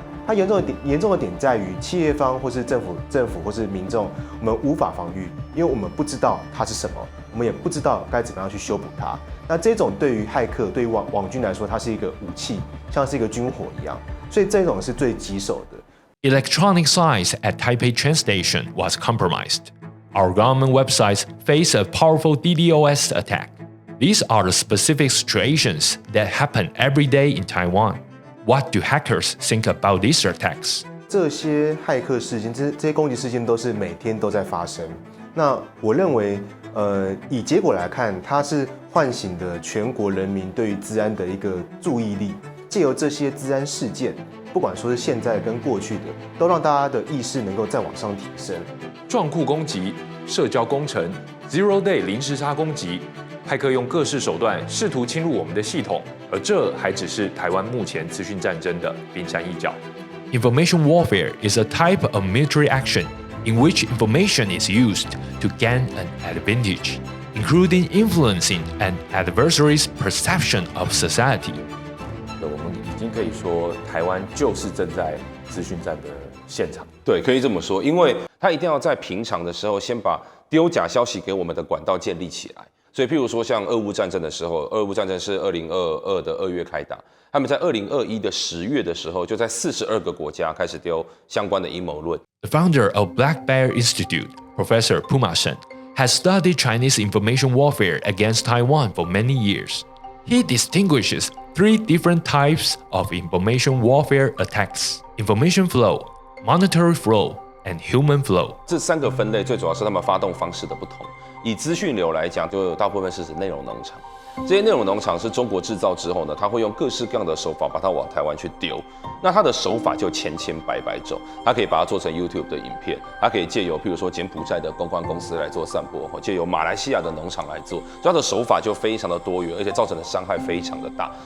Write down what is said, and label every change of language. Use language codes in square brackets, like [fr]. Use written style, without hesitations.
[zh] 它严重的点在于企业方或是政府或是民众，我们无法防御，因为我们不知道它是什么，我们也不知道该怎么样去修补它。那这种对于骇客、对于网军来说，它是一个武器，像是一个军火一样，所以这种是最棘手的。 [en] Electronic signs at Taipei train station was compromised. Our government websites face a powerful DDoS attack. These are the specific situations that happen every day in Taiwan. What do hackers think about these attacks? [zh] 这些骇客事件，这些攻击事件都是每天都在发生。那我认为，以结果来看，它是唤醒的全国人民对于治安的一个注意力。借由这些治安事件，不管说是现在跟过去的，都让大家的意识能够再往上提升。撞库攻击、社交工程、Zero Day 零时差攻击。骇客用各式手段试图侵入我们的系统，而这还只是台湾目前资讯战争的冰山一角。 [en] Information warfare is a type of military action in which information is used to gain an advantage, including influencing an adversary's perception of society. [zh] 我们已经可以说，台湾就是正在资讯战的现场。对，可以这么说，因为他一定要在平常的时候先把丢假消息给我们的管道建立起来。所以，譬如说，像俄乌战争的时候，俄乌战争是2022的2月开打，他们在2021的10月的时候，就在42个国家开始丢相关的阴谋论。 [en] The founder of Black Bear Institute, Professor Puma Shen, has studied Chinese information warfare against Taiwan for many years. He distinguishes 3 different types of information warfare attacks: information flow, monetary flow, and human flow. [zh] 这3个分类最主要是他们发动方式的不同。以资讯流来讲，就大部分是指内容农场。这些内容农场是中国制造之后呢，它会用各式各样的手法把它往台湾去丢。那它的手法就千百种，它可以把它做成 YouTube 的影片，它可以借由譬如说柬埔寨的公关公司来做散播，借由马来西亚的农场来做，所以它的手法就非常的多元，而且造成的伤害非常的大。